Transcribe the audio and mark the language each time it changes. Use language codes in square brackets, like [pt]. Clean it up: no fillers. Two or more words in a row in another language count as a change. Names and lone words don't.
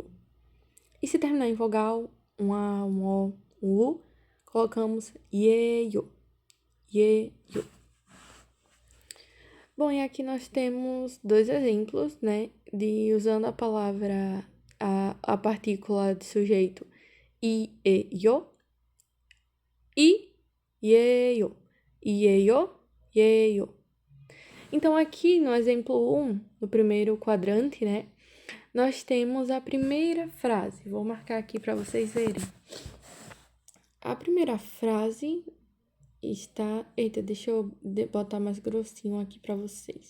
[pt] E se terminar em vogal, um A, um O, um U, colocamos 예요. [ko] 예요. [pt] Bom, e aqui nós temos dois exemplos, né, de usando a palavra, a partícula de sujeito I, E, yo, e 예요. [ko] 이예요, 예요. [pt] Então, aqui no exemplo 1, no primeiro quadrante, né, nós temos a primeira frase. Vou marcar aqui para vocês verem. A primeira frase está... Eita, deixa eu botar mais grossinho aqui para vocês.